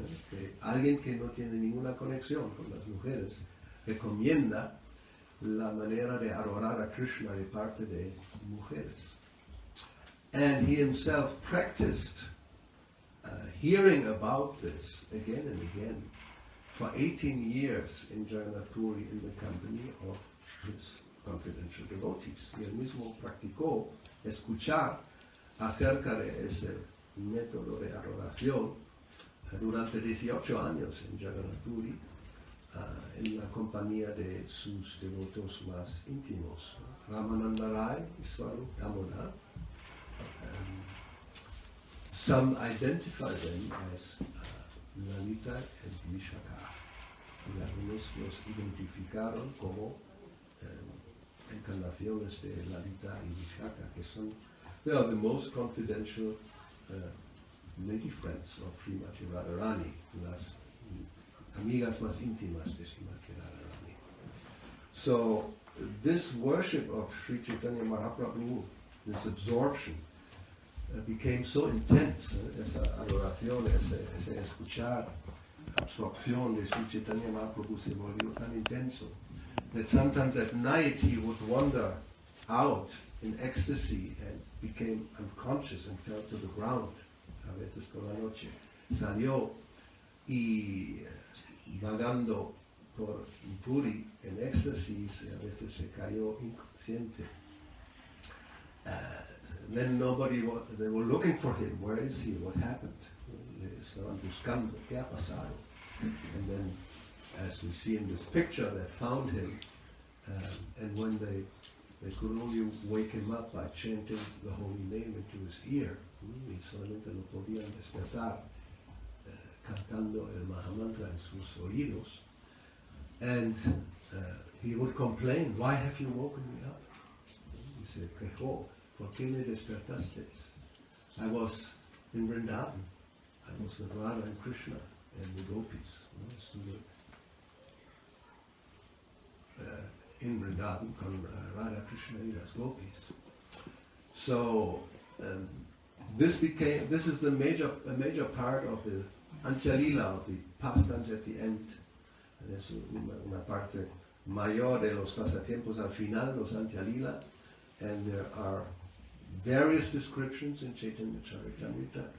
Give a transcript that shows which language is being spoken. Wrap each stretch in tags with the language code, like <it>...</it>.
<es>Que alguien que no tiene ninguna conexión con las mujeres recomienda la manera de adorar a Krishna de parte de mujeres.</es> <en>And he himself practiced hearing about this again and again for 18 years in Jagannath Puri in the company of his confidential devotees.</en> <es>Y él mismo practicó escuchar acerca de ese método de adoración durante 18 años en Jagannath Puri, en la compañía de sus devotos más íntimos, Ramananda Rai y Swarup Damodar.</es> <en>Some identify them as Lalita and Vishaka.</en> <es>Y algunos los identificaron como encarnaciones de Lalita y Vishaka, que son,</es> <en>they are the most confidential lady friends of Srimati Radharani,</en> <es>las amigas más íntimas de Srimati Radharani.</es> <en>So this worship of Sri Chaitanya Mahaprabhu, this absorption, became so intense,</en> <es>esa adoración, ese escuchar, absorción de Sri Chaitanya Mahaprabhu se volvió tan intenso</es> <en>that sometimes at night he would wander out in ecstasy and became unconscious and fell to the ground.</en> <es>A veces por la noche salió y vagando por Puri en éxtasis, y a veces se cayó inconsciente.</es> <en>Then they were looking for him. Where is he? What happened?</en> <es>Le estaban buscando. ¿Qué ha pasado?</es> <en>And then, as we see in this picture, they found him, and when they could only wake him up by chanting the holy name into his ear.</en> <es>Y solamente lo podían despertar cantando el Mahamantra en sus oídos.</es> <en>And he would complain, "Why have you woken me up?"</en> <es>Y se quejó, ¿por qué me despertasteis?</es> <en>I was in Vrindavan. I was with Radha and Krishna and the gopis.</en> <es>Estuve in Vrindavan con Radha, Krishna y las gopis.</es> <en>So this is a major part of the Antyalila, of the pastimes at the end.</en> <es>Es una parte mayor de los pasatiempos al final, los Antyalila,</es> <en>and there are various descriptions in Chaitanya Charitamrita.</en>